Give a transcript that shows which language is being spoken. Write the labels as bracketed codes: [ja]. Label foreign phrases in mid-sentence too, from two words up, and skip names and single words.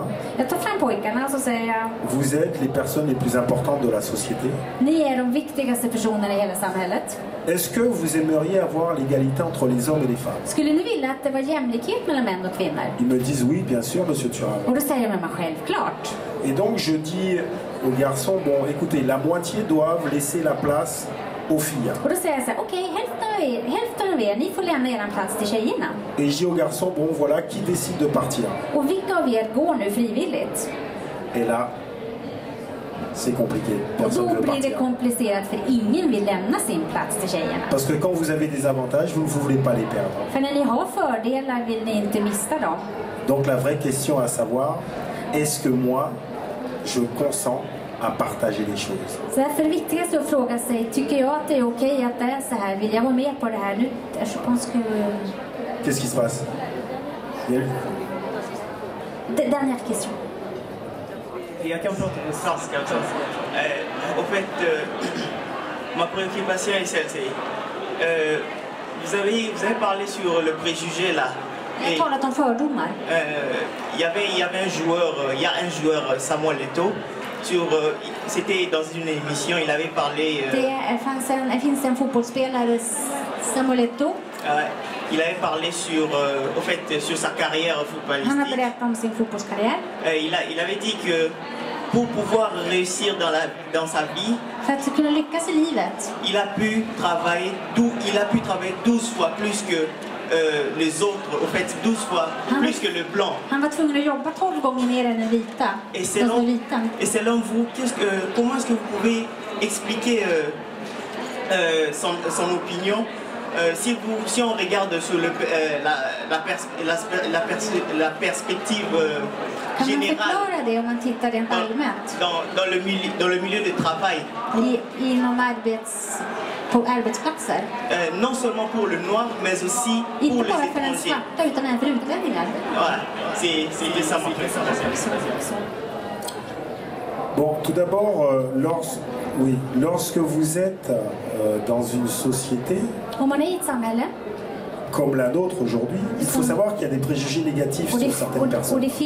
[sv] Jag tar fram pojkarna och så säger jag, [fr] vous êtes les personnes les plus importantes de la société. [sv] ni är de viktigaste personerna i hela samhället. [fr] Est-ce que vous aimeriez avoir l'égalité entre les hommes et les femmes? [sv] Skulle ni vilja att det var jämlikhet mellan män och kvinnor? [fr] Ils me disent oui, bien sûr, monsieur Thuram. [sv] Och då säger jag, men självklart. [fr] Et donc je dis aux garçons, bon, écoutez, la moitié doivent laisser la place aux filles. [sv] Och då säger jag så här, okej, hälften av er, ni får lämna er plats till tjejerna. [fr] Et je dis aux garçons, bon, voilà, qui décide de partir? [sv] Och vilka av er går nu frivilligt? [fr] Et là, c'est compliqué. [sv] Och [fr] Personne ne [sv] då [fr] veut [sv] blir det [fr] partir. [sv] komplicerat för ingen vill lämna sin plats till tjejerna. [fr] Parce que quand vous avez des avantages, vous ne voulez pas les perdre. [sv] För när ni har fördelar vill ni inte mista dem. [fr] Donc la vraie question à savoir, est-ce que moi, je consens à partager les choses? [sv] Så därför är det viktigaste att fråga sig, tycker jag att det är okej att det är så här? Vill jag vara med på det här nu? [fr] Je pense que... Qu'est-ce qui se passe? Dernière question. [sv] Jag kan prata på franska också. [fr] En fait, ma préoccupation est celle-ci. Vous avez parlé sur le préjugé là. [sv] Jag har talat om fördomar. [fr] Il y avait un joueur, il y a un joueur, Samuel Eto'o, c'était dans une émission, il avait parlé... [sv] Det finns en fotbollsspelare, Samuel Eto'o. [fr] Il avait parlé sur sa carrière footballistique. [sv] Han har berättat om sin fotbollskarriär. [fr] Il avait dit que pour pouvoir réussir dans sa vie, [sv] För att kunna lyckas i livet [fr] il a pu travailler 12 fois plus que les autres, au fait 12 fois plus que le blanc. [sv] han var tvungen att jobba 12 gånger mer än den vita. [fr] Et selon vous, comment est-ce que vous pouvez expliquer son opinion si on regarde sur la perspective générale dans le milieu de travail, [sv] på arbetsplatser. [fr] Non seulement pour le noir, mais aussi pour les étrangers. Voilà, c'est ça ma présentation. Bon, tout d'abord, lorsque vous êtes dans une société comme la nôtre aujourd'hui, il faut savoir qu'il y a des préjugés négatifs sur certaines personnes.